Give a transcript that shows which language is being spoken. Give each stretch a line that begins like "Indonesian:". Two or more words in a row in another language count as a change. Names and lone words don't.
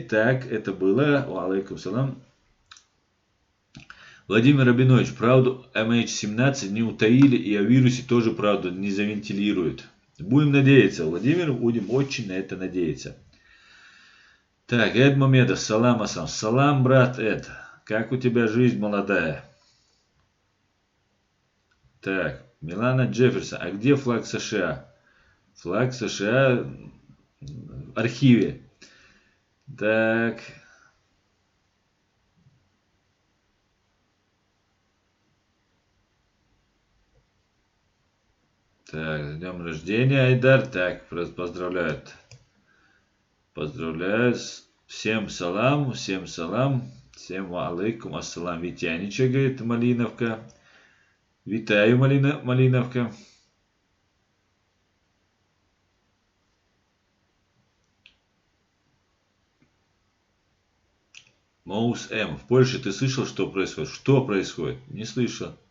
Russian: Так, это было.
Arabic: عليكم السلام.
Russian: Владимир Рабинович, правду MH17 не утаили и о вирусе тоже правду не завентилируют. Будем надеяться, Владимир, будем очень на это надеяться. Так, Эд Мамедов, салам асам. Салам, брат Эд. Как у тебя жизнь молодая? Так, Милана Джефферсон. А где флаг США? Флаг США в архиве. Так. Так, с днем рождения, Айдар. Так, поздравляют. Поздравляю. Всем салам, всем салам. Всем
Arabic: عليكم السلام.
Russian: Витянича, говорит Малиновка. Витаю, Малиновка. Моус М. В Польше ты слышал, что происходит? Что происходит? Не слышал.